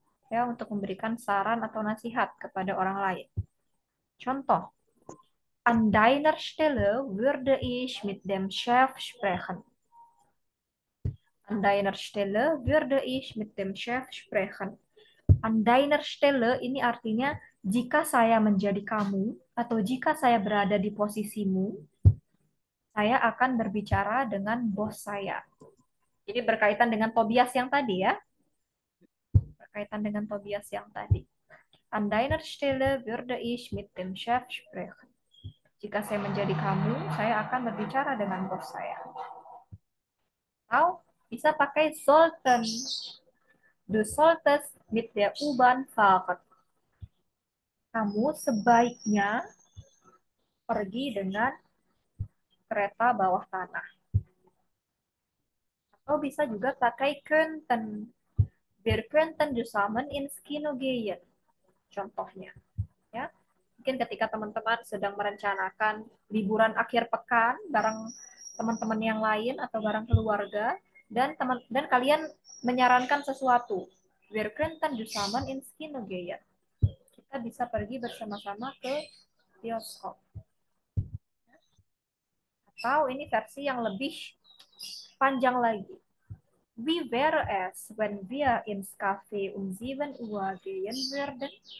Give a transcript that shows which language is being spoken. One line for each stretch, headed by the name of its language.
Indonesian: Ya, untuk memberikan saran atau nasihat kepada orang lain.
German: Contoh, an deiner Stelle würde ich mit dem Chef sprechen. An deiner Stelle würde ich mit dem Chef sprechen. An deiner Stelle
Indonesian: ini artinya jika saya menjadi kamu atau jika saya berada di posisimu, saya akan berbicara dengan bos saya. Jadi berkaitan dengan Tobias yang tadi ya. Berkaitan dengan Tobias yang tadi.
German: An deiner Stelle würde ich mit dem Chef sprechen.
Indonesian: Jika saya menjadi kamu, saya akan berbicara dengan bos saya. Atau bisa pakai sollten.
German: Du solltest mit der U-Bahn fahren.
Indonesian: Kamu sebaiknya pergi dengan kereta bawah tanah. Atau bisa juga pakai könnten.
German: Wir könnten zusammen ins Kino gehen.
Indonesian: Contohnya. Ya. Mungkin ketika teman-teman sedang merencanakan liburan akhir pekan bareng teman-teman yang lain atau bareng keluarga dan kalian menyarankan sesuatu.
German: Wir könnten zusammen ins Kino gehen.
Indonesian: Kita bisa pergi bersama-sama ke bioskop. Atau ini versi yang lebih panjang lagi.
German: Wie wäre es, wenn wir ins Café 7 Uhr gehen würden?